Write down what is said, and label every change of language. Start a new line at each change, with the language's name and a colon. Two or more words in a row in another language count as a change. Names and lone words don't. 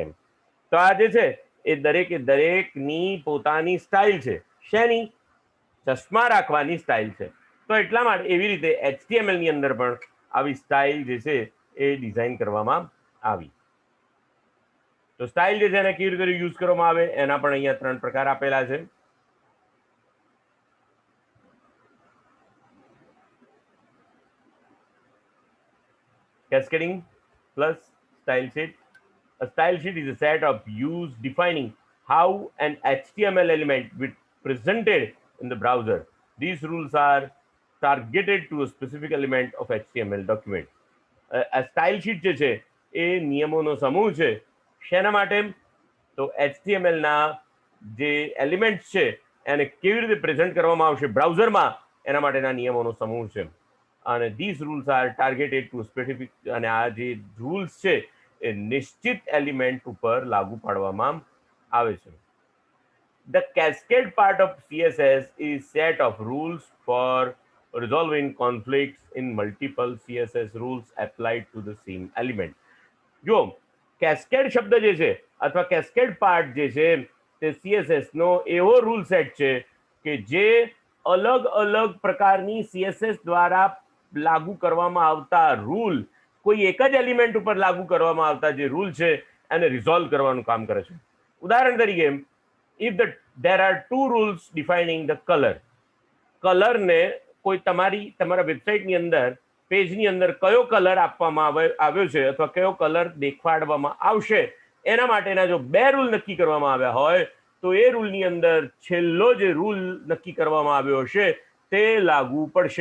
Gujarati: તો આ જે છે એ દરેકની પોતાની સ્ટાઇલ છે. શેની? ચશ્મા રાખવાની સ્ટાઇલ છે. તો એટલા માટે એવી રીતે HTML ની અંદર પણ આવી સ્ટાઇલ જે છે એ ડિઝાઇન કરવામાં આવી. તો સ્ટાઇલ જે છે એને કેવી રીતે યુઝ કરવામાં આવે એના પણ અહીંયા 3 પ્રકાર આપેલા છે.
English: Cascading plus style sheet. A style sheet is a set of views defining how an HTML element will be presented in the browser. These rules are targeted to a specific element of HTML document. A style sheet
Gujarati: જે છે એ નિયમોનો સમૂહ છે. શેના માટે? તો HTML ના જે એલિમેન્ટ્સ છે એને કેવી રીતે પ્રેઝન્ટ કરવામાં આવશે બ્રાઉઝરમાં એના માટેના નિયમોનો સમૂહ છે.
English: અને these rules are targeted to specific,
Gujarati: અને આ જે રૂલ્સ છે એ નિશ્ચિત એલિમેન્ટ ઉપર લાગુ પાડવામાં આવે છે.
English: The cascade part of CSS is set of rules for resolving conflicts in multiple CSS rules applied to the same element.
Gujarati: જો કેસ્કેડ શબ્દ જે છે અથવા
English: cascade part
Gujarati: જે છે તે CSS નો એવો
English: rule set
Gujarati: છે કે જે અલગ અલગ પ્રકારની CSS દ્વારા લાગુ કરવામાં આવતા રૂલ કોઈ એક જ એલિમેન્ટ ઉપર લાગુ કરવામાં આવતા જે રૂલ છે એને રિઝોલ્વ કરવાનું કામ કરે છે. ઉદાહરણ તરીકે,
English: if there are 2 rules defining the color,
Gujarati: કલરને કોઈ તમારા વેબસાઇટની અંદર પેજની અંદર કયો કલર આપવામાં આવ્યો છે અથવા કયો કલર દેખાડવામાં આવશે એના માટેના જો 2 રૂલ નક્કી કરવામાં આવ્યા હોય તો એ રૂલની અંદર છેલ્લો જે રૂલ નક્કી કરવામાં આવ્યો હશે તે લાગુ પડશે.